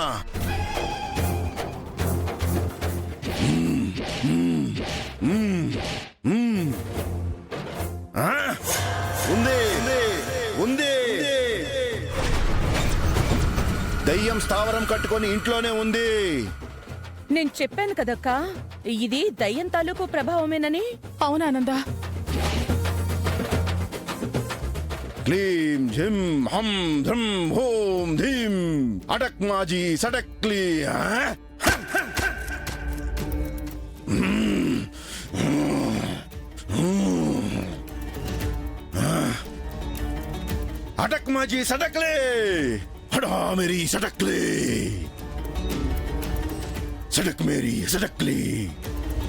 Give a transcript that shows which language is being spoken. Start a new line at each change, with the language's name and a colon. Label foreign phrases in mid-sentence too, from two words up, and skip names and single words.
Telugu: ఉంది ఉంది దయ్యం స్థావరం కట్టుకొని ఇంట్లోనే ఉంది. నేను చెప్పాను కదక్క, ఇది దయ్యం తాలూకు ప్రభావమేనని. అవునానంద,
Sanskrit: క్లీం ఝిం హం ధ్రం హోం ధీం
Marathi: अटक माझी सटकली. अटक माझी सटकले
Hindi: हटा मेरी सटकले सटक मेरी सटकली.